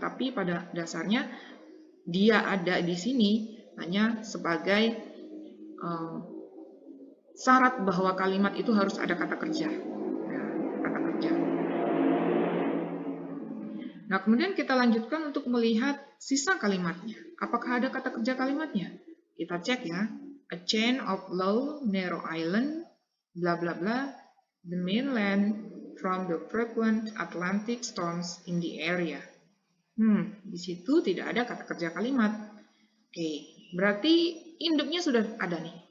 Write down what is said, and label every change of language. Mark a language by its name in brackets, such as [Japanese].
[Indonesian] Tapi pada dasarnya dia ada di sini hanya sebagai syarat bahwa kalimat itu harus ada kata kerja. Kata kerja. Nah, kemudian kita lanjutkan untuk melihat sisa kalimatnya. Apakah ada kata kerja kalimatnya? Kita cek ya. [English] A chain of low, narrow island, bla bla bla, the mainland from the frequent Atlantic storms in the area. [Indonesian] Di situ tidak ada kata kerja kalimat. Oke, berarti induknya sudah ada nih.